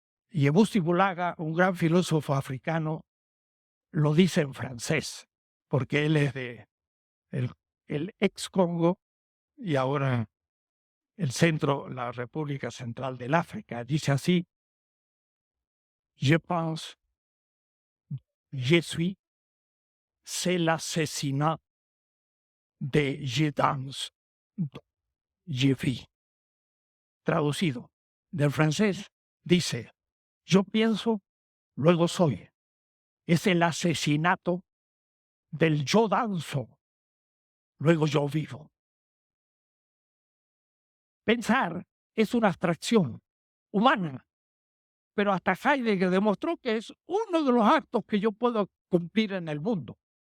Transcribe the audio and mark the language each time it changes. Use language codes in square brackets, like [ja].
[es] Y Ebusti Bulaga, un gran filósofo africano, lo dice en francés, porque él es de el ex Congo y ahora el centro, la República Central del África. Dice así: [fr] je pense, je suis, c'est l'assassinat de je danse, je vis. [es] Traducido del francés, dice, yo pienso, luego soy. Es el asesinato del yo danzo, luego yo vivo. Pensar es una abstracción humana, pero hasta Heidegger demostró que es uno de los actos que yo puedo cumplir en el mundo.